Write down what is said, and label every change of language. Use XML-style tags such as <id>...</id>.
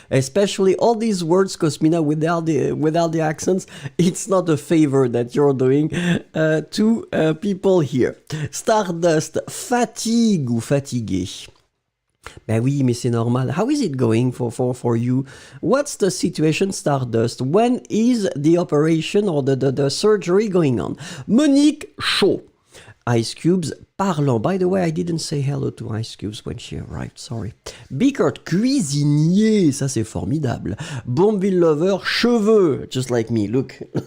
<en>Especially all these words, Cosmina, without the accents. It's not a favor that you're doing to people here.</en> <fr>Stardust, fatigue ou fatigué. Ben oui, mais c'est normal.</fr> <en>How is it going for you? What's the situation, Stardust? When is the operation or the surgery going on?</en> <fr>Monique, chaud. Ice Cubes, parlant.</fr> <en>By the way, I didn't say hello to Ice Cubes when she arrived, sorry.</en> <fr>Bickert, cuisinier, ça c'est formidable.</fr> <en>Bombville Lover, cheveux, just like me, look.</en>